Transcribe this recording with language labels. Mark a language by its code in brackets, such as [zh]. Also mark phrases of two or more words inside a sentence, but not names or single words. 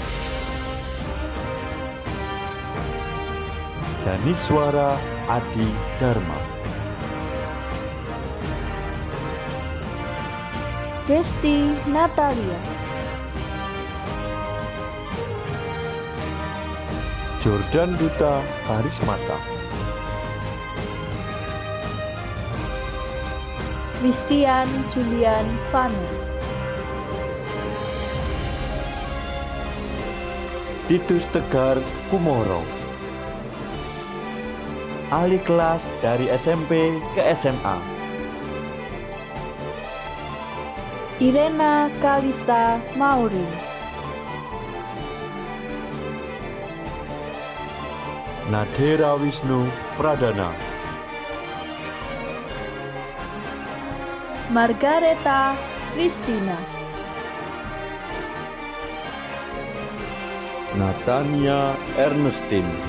[id] Daniswara Adi Dharma, Desti Natalia, Jordan Duta Harismata, Christian Julian Vanu, Titus Tegar Kumoro, ahli kelas dari SMP ke SMA, Irena Kalista Mauri, Nadera Wisnu Pradana, Margareta Kristina, Natania Ernestine,